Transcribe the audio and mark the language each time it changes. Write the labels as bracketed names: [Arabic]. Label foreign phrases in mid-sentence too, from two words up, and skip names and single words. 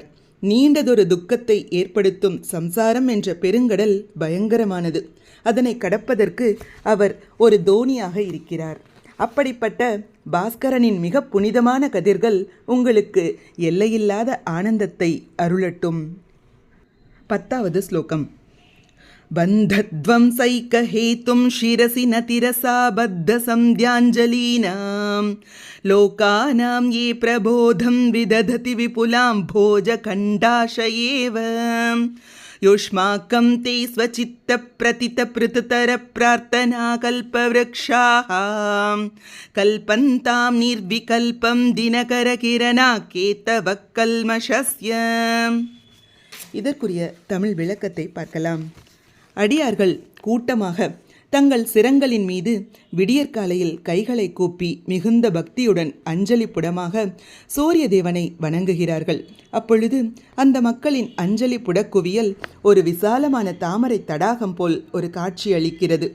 [Tamil] நீண்டதொரு துக்கத்தை ஏற்படுத்தும் சம்சாரம் என்ற பெருங்கடல் பயங்கரமானது. அதனை கடப்பதற்கு அவர் ஒரு தோணியாக இருக்கிறார். அப்படிப்பட்ட பாஸ்கரனின் மிக புனிதமான கதிர்கள் உங்களுக்கு எல்லையில்லாத ஆனந்தத்தை அருளட்டும். 10வது ஸ்லோகம். [Sanskrit] बन्धध्वंसैकहेतुं शिरसि न तिरसा बद्धसन्ध्याञ्जलीनां लोकानां ये प्रबोधं विदधति विपुलां भोजखण्डाशयेव युष्माकं ते स्वचित्तप्रतितपृतुतरप्रार्थनाकल्पवृक्षाः कल्पन्तां निर्विकल्पं दिनकरकिरणाकेतवकल्मषस्य. [Tamil] இதற்குரிய தமிழ் விளக்கத்தை பார்க்கலாம். அடியார்கள் கூட்டமாக தங்கள் சிரங்களின் மீது விடியற்காலையில் கைகளை கூப்பி மிகுந்த பக்தியுடன் அஞ்சலி புடமாக சூரியதேவனை வணங்குகிறார்கள். அப்பொழுது அந்த மக்களின் அஞ்சலி புடக்குவியல் ஒரு விசாலமான தாமரை தடாகம் போல் ஒரு காட்சி அளிக்கிறது.